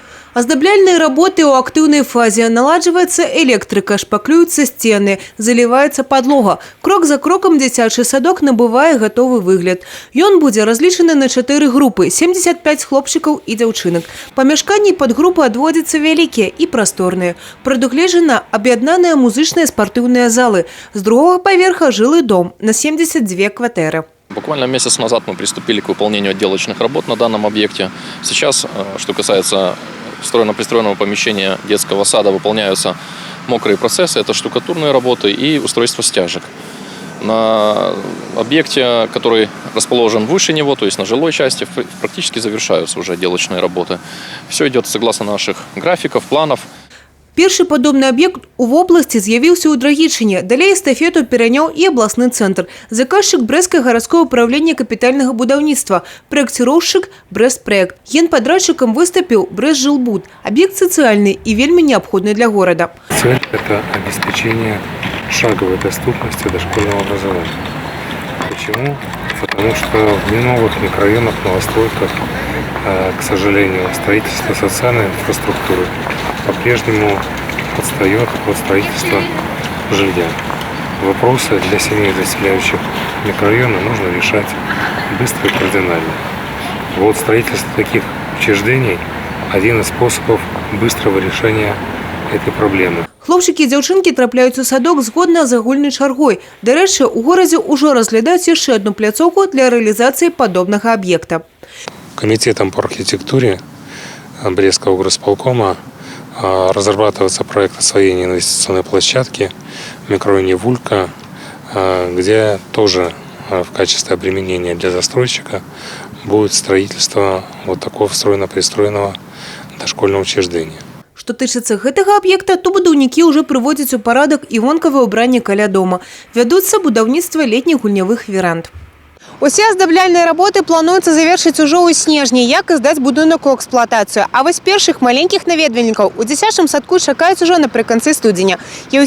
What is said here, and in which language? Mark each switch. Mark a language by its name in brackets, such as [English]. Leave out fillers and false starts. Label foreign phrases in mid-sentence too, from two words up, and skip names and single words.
[Russian] Аздабляльные работы у активной фазе. Наладживается электрика, шпаклюются стены, заливается подлога. [Belarusian] Крок за кроком дзіцячы садок набывае готовый выгляд. Ён будзе разлічаны на 4 группы – 75 хлопчыкаў и дзяўчынак. Памяшканні под группы адводзяцца вялікія и просторные. Прадугледжана аб'яднаныя музычныя спортивные залы. [Russian] С другого поверха жилый дом на 72 кватэры. Буквально месяц назад мы приступили к выполнению отделочных работ на данном объекте. Сейчас, что касается встроенно-пристроенного помещения детского сада, выполняются мокрые процессы. Это штукатурные работы и устройство стяжек. На объекте, который расположен выше него, то есть на жилой части, практически завершаются уже отделочные работы. Все идет согласно наших графиков, планов. [Belarusian] Першы падобны аб'ект у вобласці з'явіўся ў Драгічыне. Далей эстафету пераняў і абласны цэнтр. Заказчык Брэсцкае гарадское управление капітальнага будаўніцтва, праекціроўшчык Брэсцпроект. Генпадрядчыкам выступіў Брэсцжилбуд. [Russian] Объект социальный и вельмі необходный для города. Цель – это обеспечение шаговой доступности дошкольного образования. Почему? Потому что в новых микрорайонах, новостройках, к сожалению, строительство социальной инфраструктуры по-прежнему отстает от строительства жилья. Вопросы для семей, заселяющих микрорайоны, нужно решать быстро и кардинально. Вот строительство таких учреждений – один из способов быстрого решения этой проблемы. [Belarusian] Хлопчыкі і дзяўчынкі трапляюць у садок згодна з агульнай чаргой. Дарэчы, у горадзе ўжо разглядаюць яшчэ одну пляцоўку [Russian] для реализации подобного объекта. Комитетом по архитектуре Брестского горосполкома разрабатывается проект освоения инвестиционной площадки в микрорайоне Вулька, где тоже в качестве обременения для застройщика будет строительство вот такого встроенно-пристроенного дошкольного учреждения. [Belarusian] Што тычыцца гэтага аб'екта, то будаўнікі ўжо прыводзяць у парадак і вонкавае ўбранне каля дома. Вядуцца будаўніцтва летніх гульнявых веранд. Усе аздабляльныя работы плануецца завершыць ужо ў снежні, як і здаць будынак у эксплуатацыю. А вось першых маленькіх наведвальнікаў у дзіцячым садку чакаюць ужо напрыканцы студзеня.